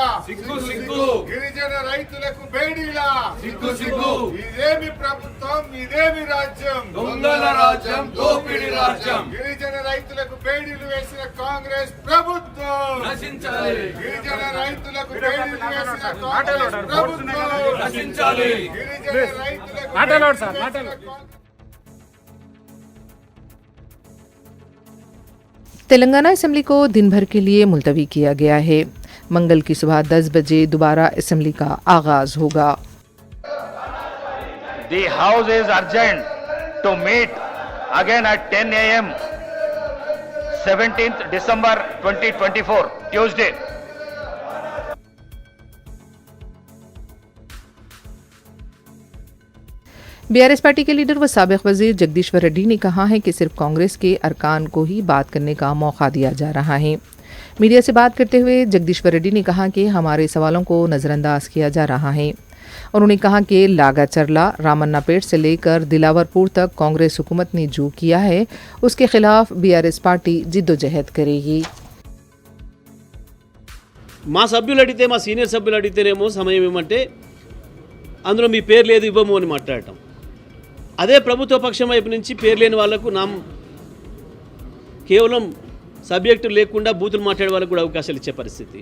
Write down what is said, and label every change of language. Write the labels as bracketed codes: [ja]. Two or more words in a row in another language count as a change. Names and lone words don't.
[te] గిరిజన రైతులకు బేడీలా, ఇదేమి ప్రభుత్వం, ఇదేమి రాజ్యం, దొంగల రాజ్యం, దోపిడీ రాజ్యం. గిరిజన రైతులకు బేడీలు వేసిన కాంగ్రెస్ ప్రభుత్వం నశించాలి. గిరిజన రైతులకు బేడీలు వేసిన కాంగ్రెస్ ప్రభుత్వం నశించాలి. గిరిజన రైతులకు [ur] تلنگانہ اسمبلی کو دن بھر کے لیے ملتوی کیا گیا ہے. منگل کی صبح 10 بجے دوبارہ اسمبلی کا آغاز ہوگا. [en] The house is urgent to meet again at 10 a.m. 17th December 2024 Tuesday. [ur] بی آر ایس پارٹی کے لیڈر و سابق وزیر جگدیشور ریڈی نے کہا ہے کہ صرف کانگریس کے ارکان کو ہی بات کرنے کا موقع دیا جا رہا ہے. میڈیا سے بات کرتے ہوئے جگدیشور ریڈی نے کہا کہ ہمارے سوالوں کو نظرانداز کیا جا رہا ہے. انہوں نے کہا کہ لاگا چرلا، رامنا پیٹ سے لے کر دلاور پور تک کانگریس حکومت نے جو کیا ہے اس کے خلاف بی آر ایس پارٹی جدوجہد کرے گی. [te] మా సభ్యులు అడిగితే, మా సీనియర్ సభ్యులు అడిగితేనేమో సమయం ఏమంటే అందులో మీ పేరు లేదు ఇవ్వము అని మాట్లాడటం. అదే ప్రభుత్వ పక్షం వైపు నుంచి పేరు లేని వాళ్లకు కేవలం సబ్జెక్టు లేకుండా బూతులు మాట్లాడే వాళ్ళకు కూడా అవకాశాలు ఇచ్చే పరిస్థితి.